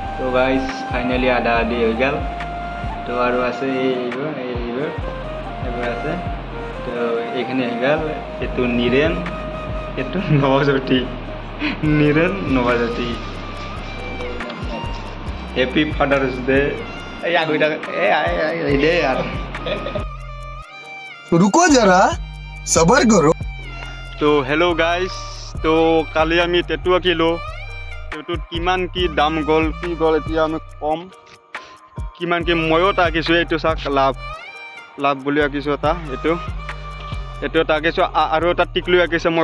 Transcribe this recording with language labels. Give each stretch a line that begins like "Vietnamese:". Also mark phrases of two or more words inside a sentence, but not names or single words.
Assamese: গাইজ ফাইনেলি আধা আধি হৈ গ'ল তো আৰু আছে এইবোৰ আছে তো এইখিনি হৈ গ'ল এইটো নীৰেণ এইটো নৱজ্যোতি
English: Happy Father's Day
Assamese: এই আগৈ দে আৰু
Hindi: रुको जरा सबर करो
Assamese: তো
English: hello guys
Assamese: তো কালি আমি টেটু আঁকিলোঁ টেটুত কিমান কি দাম গ'ল কি গ'ল এতিয়া আমি কম কিমান কি ময়ো এটা আঁকিছোঁ এইটো চাওক লাভ বুলি আঁকিছোঁ এটা এইটো এটা আঁকিছোঁ আৰু এটা টিকলি আঁকিছে মই